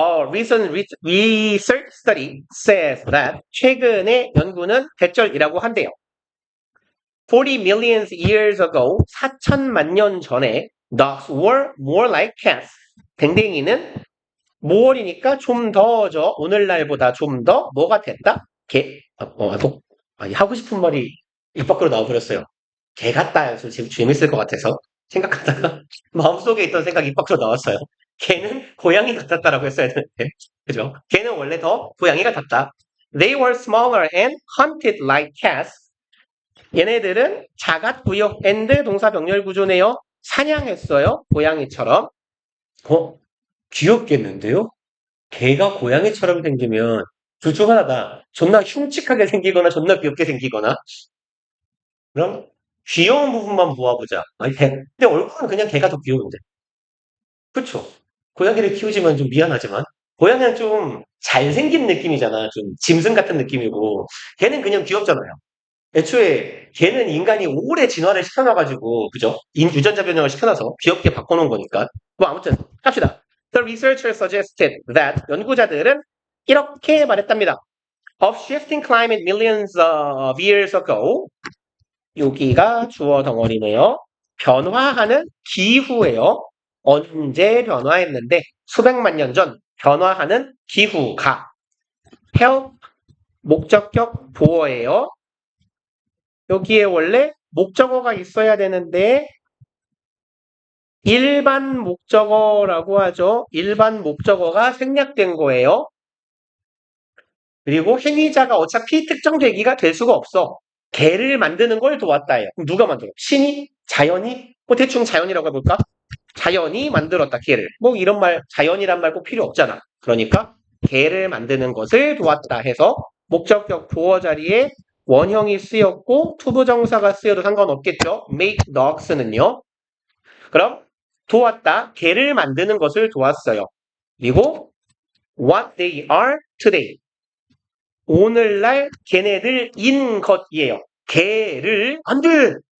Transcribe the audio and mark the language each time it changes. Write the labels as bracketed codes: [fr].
[en] Recent research study says that [ko] 최근의 연구는 대절이라고 한대요. [en] 40 million years ago, [ko] 4천만 년 전에 [en] dogs were more like cats. [ko] 댕댕이는 모월이니까 좀 더죠. 오늘날보다 좀 더 뭐가 됐다? 아니, 하고 싶은 말이 입 밖으로 나와버렸어요. 개 같다 해서 지금 재밌을 것 같아서. 생각하다가 마음속에 있던 생각이 입 밖으로 나왔어요. 걔는 고양이 같았다라고 했어야 되는데. 그죠? 걔는 원래 더 고양이 같았다. [en] They were smaller and hunted like cats. [ko] 얘네들은 작았고요. and 동사 병렬 구조네요. 사냥했어요. 고양이처럼. 귀엽겠는데요? 개가 고양이처럼 생기면 둘 중 하나다. 존나 흉측하게 생기거나 존나 귀엽게 생기거나. 그럼 귀여운 부분만 모아보자. 아니, 근데 얼굴은 그냥 개가 더 귀여운데. 그쵸? 고양이를 키우지만 좀 미안하지만. 고양이는 좀 잘생긴 느낌이잖아. 좀 짐승 같은 느낌이고. 걔는 그냥 귀엽잖아요. 애초에 걔는 인간이 오래 진화를 시켜놔가지고, 그죠? 유전자 변형을 시켜놔서 귀엽게 바꿔놓은 거니까. 뭐 아무튼 합시다. [en] The researcher suggested that [ko] 연구자들은 이렇게 말했답니다. [en] Of shifting climate millions of years ago. [ko] 여기가 주어 덩어리네요. 변화하는 기후예요. 언제 변화했는데 수백만 년 전 변화하는 기후가 help 목적격 보어예요. 여기에 원래 목적어가 있어야 되는데 일반 목적어라고 하죠. 일반 목적어가 생략된 거예요. 그리고 행위자가 어차피 특정 대기가 될 수가 없어. 개를 만드는 걸 도왔다예요. 그럼 누가 만들어? 신이? 자연이? 뭐 대충 자연이라고 해볼까? 자연이 만들었다, 개를. 뭐 이런 말, 자연이란 말 꼭 필요 없잖아. 그러니까 개를 만드는 것을 도왔다 해서 목적격 보어 자리에 원형이 쓰였고 투부정사가 쓰여도 상관없겠죠. [en] make dogs는요. [ko] 그럼 도왔다, 개를 만드는 것을 도왔어요. [en] 그리고 what they are today. [ko] 오늘날 걔네들인 것이에요. 개를 안 돼!